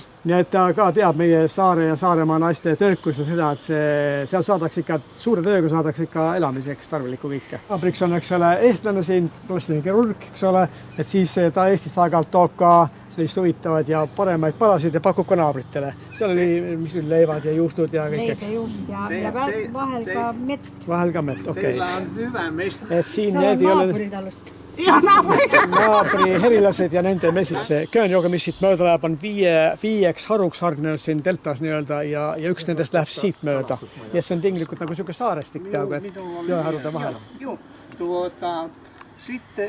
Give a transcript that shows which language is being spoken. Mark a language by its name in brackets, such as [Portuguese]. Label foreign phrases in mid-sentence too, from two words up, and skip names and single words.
[Estonian] Nii et ta ka teab meie Saare ja Saaremaa naiste töökus ja seda, et seal saadaks ikka, suure tööga saadaks ikka elamiseks tarvilikku kõike. Naabriks on, eks ole, eestlane siin, plastiline kirurg, eks ole, et siis ta Eestist aeg-ajalt toob ka sellist huvitavad ja paremaid palasid ja pakub ka naabritele. Seal oli, mis oli leivad ja juustud ja kõik. Leid ja juust ja vahel ka mett. Vahel ka mett, okei. [Finnish] Teillä on hyvä mest. [Estonian] Et siin need ei ole... Ja naabri herilased ja nende mesisse. Köönjooga, mis siit mööda läheb, on viieks haruks hargnenud siin deltas nii-öelda ja üks nendest läheb siit mööda. Ja see on tinglikult nagu siuke saarestik peaaegu, et jõeharude vahel. [Finnish] Sitten...